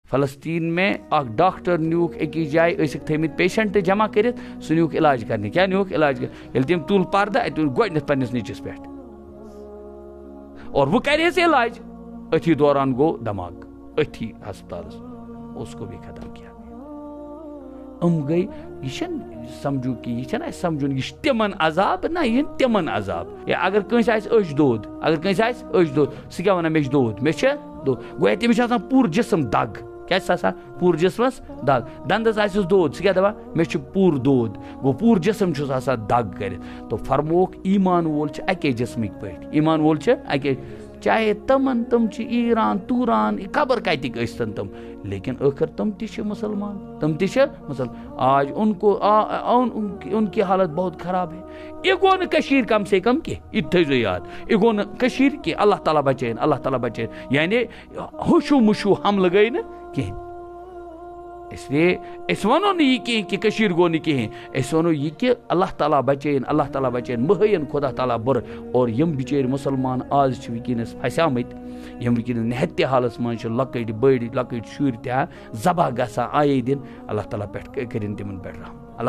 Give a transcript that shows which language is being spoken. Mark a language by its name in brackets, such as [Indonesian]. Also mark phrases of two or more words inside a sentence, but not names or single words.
[Kashmiri] فلسطین میں اخ ڈاکٹر نیوک أکِس جایہِ ٲسِکھ تھٲمٕتۍ پیشنٹ جمع کٔرِتھ سُہ نیوٗکھ علاج کرنہِ کیٛاہ نیوٗکھ علاج ییٚلہِ تٔمۍ تُل پردٕ اَتہِ اوٚن گۄڈٕنیتھ پننِس نیٚچوِس پٮ۪ٹھ اور وہ کرہس علاج أتھی دوران گوٚو دھماکہٕ أتھی ہسپتالس [Urdu] اس کو بھی ختم کیا گئی [Kashmiri] یہ چھنہٕ سمجھو کہ یہ چھنہٕ اَسہِ سمجھُن یہِ چھُ تِمن عذاب نہ یہِ تِمن عذاب یا اگر کٲنٛسہِ آسہِ أچھ دود اگر کٲنٛسہِ آسہِ أچھ دود سُہ کیٛاہ وَنان مےٚ چھُ دود مےٚ چھےٚ دود گویا تٔمِس چھُ آسان پوٗرٕ جسم دگ کیٛاہ چھُس آسان پوٗرٕ جسمس دگ دندس آسٮ۪س دود سُہ کیٛاہ دپان مےٚ چھُ پوٗرٕ دود گوٚو پوٗرٕ جسم چھُس آسان دگ کٔرِتھ تو فرمووُکھ ایمان وول چھُ اَکے جسمٕکۍ پٲٹھۍ ایمان وول چھُ اَکے چاہے تم چھِ ایران توران خبر کتِکۍ ٲسۍتن تم لیکن ٲخر تم تہِ چھِ مسلمان تم تہِ چھِ مسلمان [Urdu] آج ان کی حالت بہت خراب ہے [Kashmiri] یہ گوٚو نہٕ کٔشیٖر [Urdu] کم سے کم [Kashmiri] کینٛہہ یہِ تہِ تھٲیزیو یاد یہِ گوٚو نہٕ کٔشیٖر کینٛہہ اللہ تعالیٰ بچٲیِن اللہ تعالیٰ بچٲیِن یعنی ہُشوٗ مُشوٗ حملہٕ گٔے نہٕ کینٛہہ [Urdu] اس لیے [Kashmiri] أسۍ وَنو نہٕ یہِ کینٛہہ کہِ کٔشیٖر گوٚو نہٕ کِہیٖنۍ أسۍ وَنو یہِ کہِ اللہ تعالیٰ بچٲیِن اللہ تعالیٰ بچٲیِن مہٕ ہٲیِن خۄدا تعالیٰ بُرٕ اور یِم بِچٲرۍ مُسلمان آز چھِ وٕنکیٚنس پھسیمٕتۍ یِم وٕنکیٚنس نہتہِ حالس منٛز چھِ لۄکٕٹۍ بٔڑۍ لۄکٕٹۍ شُرۍ تہِ ذبح گژھان آیے دِنۍ اللہ تعالیٰ پٮ۪ٹھ کٔرِنۍ تِمن پٮ۪ٹھ رحم اللہ